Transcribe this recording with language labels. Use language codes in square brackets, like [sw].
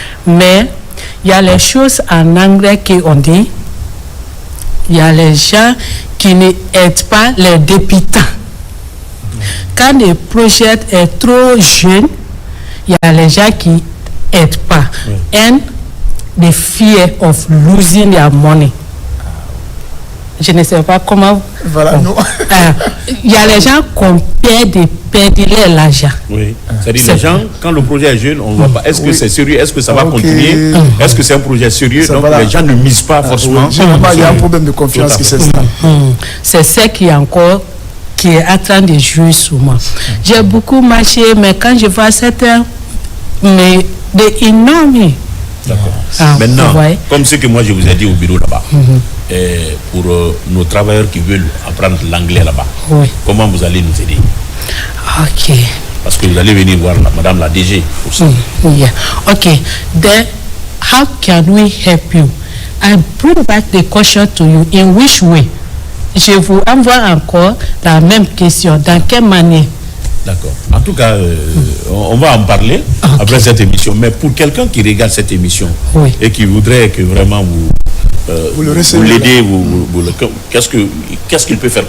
[fr] Mais il y a les choses en anglais qu'on dit. Il y a les gens qui n'aident pas les débutants. Quand le projet est trop jeune, il y a les gens qui n'aident pas. [en] And the fear of losing their money. [fr] Je ne sais pas comment. Voilà, il y a les gens qui ont peur de perdre l'argent. Oui. C'est-à-dire les gens, quand le projet est jeune, on ne voit pas. Est-ce que c'est sérieux? Est-ce que ça va continuer? Est-ce que c'est un projet sérieux? Donc les gens ne misent pas forcément. Généralement, il y a un problème de confiance qui s'installe. C'est ça qui est encore qui est en train de jouer sur moi. J'ai beaucoup marché, mais quand je vois certains, mais des énormes. D'accord. Maintenant, comme ce que moi je vous ai dit au bureau là-bas, pour nos travailleurs qui veulent apprendre l'anglais là-bas, comment vous allez nous aider? Ok. Parce que vous allez venir voir madame la DG aussi. [en] Yeah. Okay. Then, how can we help you? I bring back the question to you. In which way? [fr] Je vous envoie encore la même question. Dans quelle manière? D'accord. En tout cas, on va en parler après cette émission. Mais pour quelqu'un qui regarde cette émission et qui voudrait que vraiment vous l'aidez, qu'est-ce qu'il peut faire?